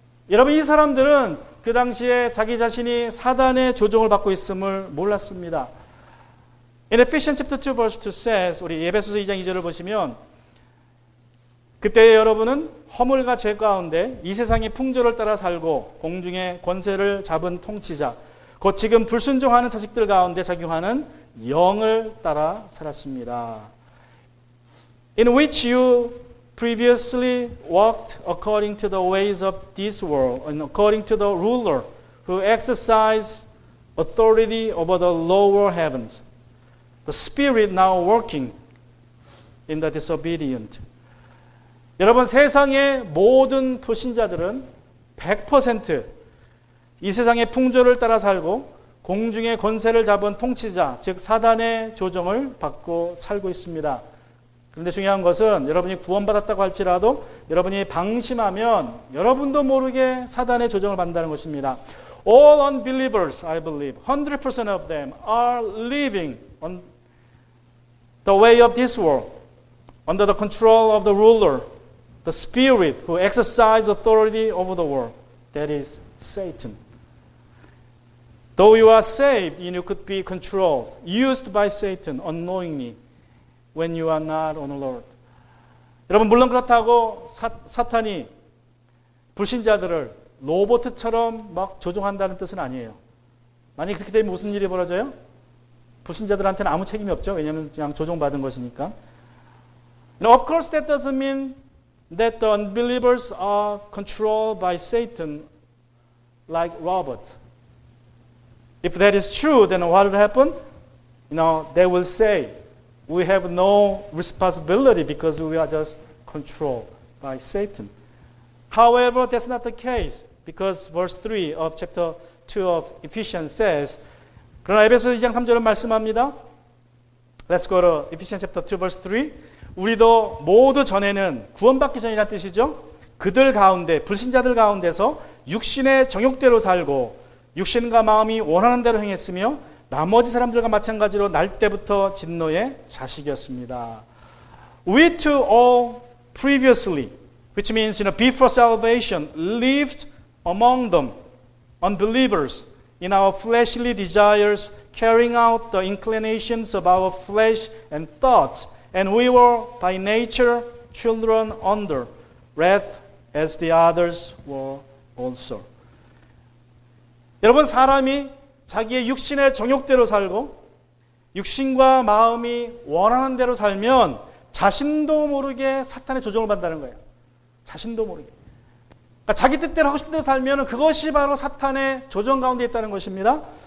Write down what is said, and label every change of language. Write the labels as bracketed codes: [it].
[ko] 여러분, 이 사람들은 그 당시에 자기 자신이 사단의 조종을 받고 있음을 몰랐습니다. [en] In Ephesians chapter 2 verse 2 says, [ko] 우리 에베소서 2장 2절을 보시면 그때 여러분은 허물과 죄 가운데 이 세상의 풍조를 따라 살고 공중의 권세를 잡은 통치자, 곧 지금 불순종하는 자식들 가운데 작용하는 영을 따라 살았습니다. [en] In which you previously walked according to the ways of this world and according to the ruler who exercised authority over the lower heavens. The Spirit now working in the disobedient. [ko] 여러분, 세상의 모든 불신자들은 100% 이 세상의 풍조를 따라 살고 공중의 권세를 잡은 통치자, 즉 사단의 조종을 받고 살고 있습니다. 그런데 중요한 것은 여러분이 구원받았다고 할지라도 여러분이 방심하면 여러분도 모르게 사단의 조종을 받는다는 것입니다. [en] All unbelievers, I believe, 100% of them are living on the way of this world, under the control of the ruler, the spirit who exercises authority over the world, that is Satan. Though you are saved, you could be controlled, used by Satan unknowingly when you are not on alert. [ko] 여러분, 물론 그렇다고 사탄이 불신자들을 로봇처럼 막 조종한다는 뜻은 아니에요. 만약 그렇게 되면 무슨 일이 벌어져요? 불신자들한테는 아무 책임이 없죠. 왜냐하면 그냥 조종받은 것이니까. [en] Now, of course, that doesn't mean that the unbelievers are controlled by Satan like robots. If that is true, then what will happen? They will say, we have no responsibility because we are just controlled by Satan. However, that's not the case because verse 3 of chapter 2 of Ephesians says, [ko] 그러나 에베소 2장 3절은 말씀합니다. [en] Let's go to Ephesians chapter 2 verse 3. [ko] 우리도 모두 전에는 구원받기 전이라는 뜻이죠. 그들 가운데, 불신자들 가운데서 육신의 정욕대로 살고 육신과 마음이 원하는 대로 행했으며 나머지 사람들과 마찬가지로 날 때부터 진노의 자식이었습니다. [en] We too all previously, which means before salvation, lived among them, unbelievers, in our fleshly desires, carrying out the inclinations of our flesh and thoughts, and we were by nature children under wrath as the others were also. [ko] 여러분, 사람이 자기의 육신의 정욕대로 살고 육신과 마음이 원하는 대로 살면 자신도 모르게 사탄의 조종을 받는다는 거예요. 자신도 모르게. 그러니까 자기 뜻대로 하고 싶은 대로 살면 그것이 바로 사탄의 조종 가운데 있다는 것입니다.